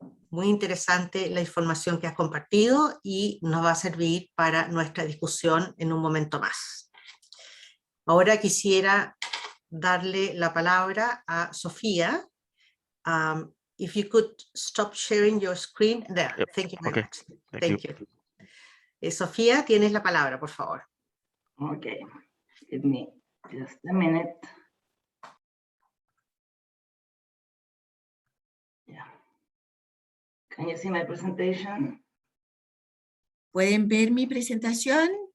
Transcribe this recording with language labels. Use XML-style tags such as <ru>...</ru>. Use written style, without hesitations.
<es>Muy interesante la información que has compartido y nos va a servir para nuestra discusión en un momento más. Ahora quisiera darle la palabra a Sofía.</es> <en>If you could stop sharing your screen there. Yep. Thank you very Okay. much. Thank you.</en> <es>Sofía, tienes la palabra, por favor.</es> <en>Okay, give me just a minute. Yeah. Can you see my presentation?</en> <es>¿Pueden ver mi presentación?</es>